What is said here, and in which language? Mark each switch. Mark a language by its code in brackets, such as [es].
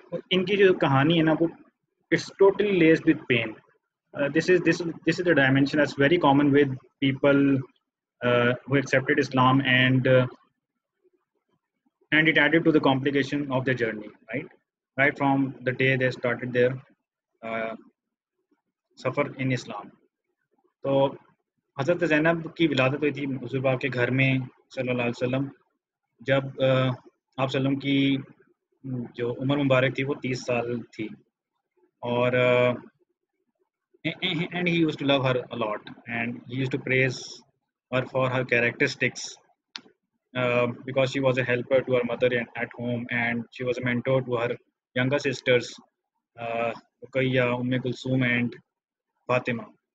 [ur] ان کی جو کہانی ہے نا وہ [en] it's totally laced with pain. This is the dimension that's very common with people who accepted Islam, and it added to the complication of their journey, right from the day they started their uh, safar in Islam. [ur] تو حضرت زینب کی ولادت ہوئی تھی حضور پاک کے گھر میں صلی اللہ علیہ وسلم جب آپ صلی اللہ علیہ وسلم کی جو عمر مبارک تھی وہ 30 سال تھی. [en] اور and he used to love her a lot, and he used to praise her for her characteristics, because she was a helper to her mother at home, and she was a mentor to her younger sisters, Ruqayya, Kulthum and Fatima.